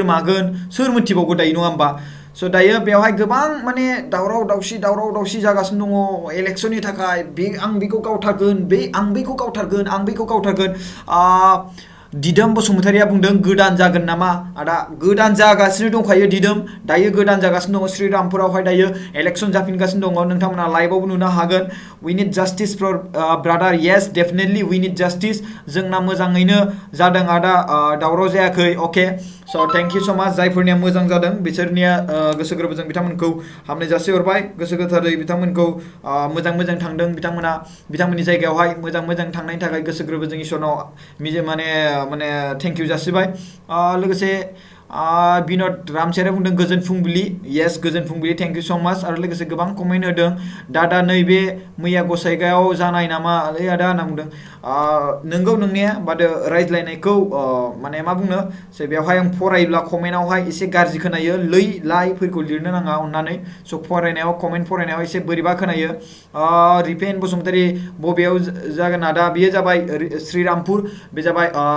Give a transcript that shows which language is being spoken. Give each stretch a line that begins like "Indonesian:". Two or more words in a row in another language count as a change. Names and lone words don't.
Bodo: मागोन सोर मिथिबावगौ दायो नङा होमबा स' दायो बेवहाय गोबां माने दावराव दावसि जागासिनो दङ इलेक्सननि थाखाय आं बेखौ गावथारगोन आं बैखौ गावथारगोन दिदोम बसुमतारिया बुंदों गोदान जागोन नामा आदा गोदान जागासिनो दंखायो दिदोम दायो गोदान जागासिनो दङ श्रीरामपुरावहाय दायो इलेक्शन जाफिनगासिनो दङ नोंथांमोना लाइभआवबो नुनो हागोन
English: we need justice for brother yes definitely we need justice
Bodo: जोंना मोजाङैनो जादों आदा दावराव जायाखै
English: okay so thank you so much
Bodo: जायफोरनिया मोजां जादों बिसोरनिया गोसो गोरबोजों बिथांमोनखौ हामनाय जासिहरबाय गोसो गोथारै बिथांमोनखौ मोजां थांदों बिथांमोननि जायगायावहाय मोजां थांनायनि थाखाय गोसो गोरबोजों इसोरनाव माने
English: thank you
Bodo: जासिबाय लोगोसे बिनोद रामसेरे बुंदों गोजोन फुंबिलि येस गोजोन फुंबिलि
English: thank you so much
Bodo: आरो लोगोसे गोबां कमेन्ट होदों दादा नैबे मैया गसाइगावआव जानाय नामा आदा होनना बुंदों नंगौ नोंनाया बाद रायज्लायनायखौ माने मा बुंनो बेवहाय आं फरायोब्ला कमेन्टआवहाय एसे गाज्रि खोनायो लाइफोरखौ लिरनो नाङा अननानै स' फरायनायाव कमेन्ट फरायनायाव एसे बोरैबा खोनायो रिपेन बसुमतारी बबेयाव जागोन आदा बेयो जाबाय श्रीरामपुर बे जाबाय